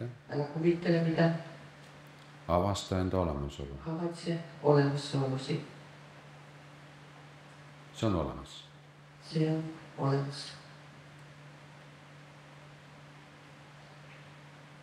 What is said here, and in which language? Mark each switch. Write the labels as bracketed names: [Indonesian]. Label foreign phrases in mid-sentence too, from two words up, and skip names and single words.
[Finnish] Älä kuvittele mitään. [Estonian] Avasta enda olemasolu. [Finnish] Havaitse olemassaolosi. [Estonian] See on olemas. [Finnish] Se on olemassa.